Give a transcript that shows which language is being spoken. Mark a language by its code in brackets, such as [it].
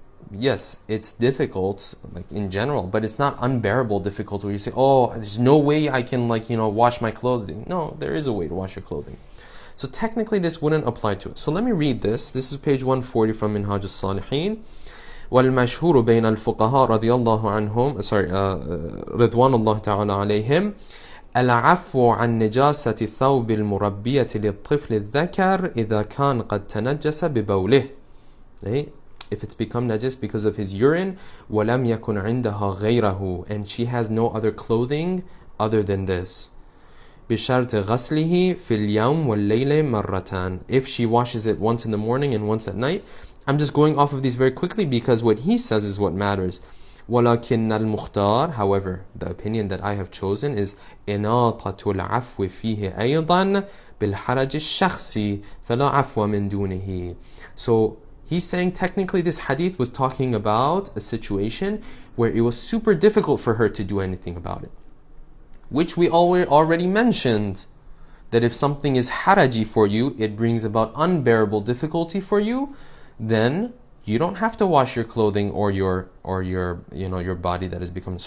[en] Yes, it's difficult, like in general, but it's not unbearable difficult where you say, oh, there's no way I can wash my clothing. No, there is a way to wash your clothing. So technically this wouldn't apply to it. So let me read this. This is page 140 from Minhaj al-Salihin. [ar] والمشهور بين الفقهاء رضي الله عنهم رضوان الله تعالى عليهم العفو عن نجاسة ثوب المربية للطفل الذكر إذا كان قد تنجس ببوله. [en] If it's become najis because of his urine, [ar] ولم يكن عندها غيره, [en] and she has no other clothing other than this. [ar] بشرط غسله في اليوم والليلة مرتان. [en] If she washes it once in the morning and once at night. I'm just going off of these very quickly because what he says is what matters. [ar] ولكن المختار, [en] however, the opinion that I have chosen is [ar] إناطة العفو فيه أيضا بالحرج الشخصي فلا عفو من دونه. [en] So he's saying technically this hadith was talking about a situation where it was super difficult for her to do anything about it, which we already mentioned, that if something is haraji for you, it brings about unbearable difficulty for you, then you don't have to wash your clothing or your body that has become.